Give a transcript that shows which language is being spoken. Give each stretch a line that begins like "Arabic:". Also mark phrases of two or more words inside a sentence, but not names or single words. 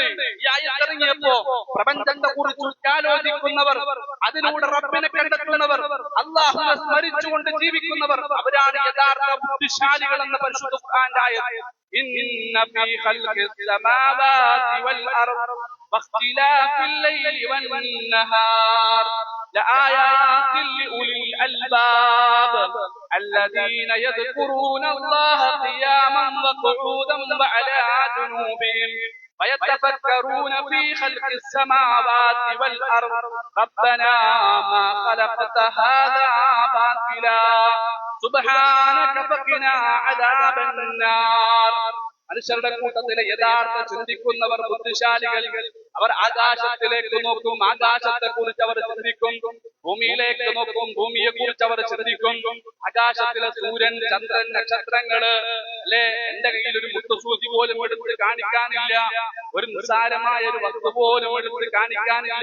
Malayalam: ഈ ആയത്ത് ഇറങ്ങിയപ്പോ പ്രപഞ്ചത്തെ കുറിച്ച് ആലോചിക്കുന്നവർ, അതിലൂടെ റബ്ബിനെ കണ്ടെത്തുന്നവർ, അല്ലാഹുവിനെ സ്മരിച്ചുകൊണ്ട് ജീവിക്കുന്നവർ, അവരാണ് യഥാർത്ഥ ബുദ്ധിശാലികൾ എന്ന പരിശുദ്ധ ഖുർആന്റെ ആയത്ത്.
Arabic: إن في خلق السماوات والأرض واختلاف الليل وال നഹാർ لآيات لأولي الألباب الذين يذكرون الله قياما وقعودا وعلى جنوبهم ويتفكرون في خلق السماوات والأرض ربنا ما خلقت هذا باطلا سبحانك فقنا عذاب النار.
Malayalam: മനുഷ്യരുടെ കൂട്ടത്തിലെ യഥാർത്ഥ ചിന്തിക്കുന്നവർ ബുദ്ധിശാലികൾ. അവർ ആകാശത്തിലേക്ക് നോക്കും, ആകാശത്തെ കുറിച്ച് അവർ ചിന്തിക്കും. ഭൂമിയിലേക്ക് നോക്കും, ഭൂമിയെ കുറിച്ച് അവർ ചിന്തിക്കും. ആകാശത്തിലെ സൂര്യൻ, ചന്ദ്രൻ, നക്ഷത്രങ്ങള് അല്ലെ, എന്റെ കയ്യിൽ ഒരു മുട്ടുസൂചി പോലും എടുത്ത് കാണിക്കാനില്ല, ഒരു നിസ്സാരമായ ഒരു വസ്തു പോലും എടുത്ത് കാണിക്കാനില്ല.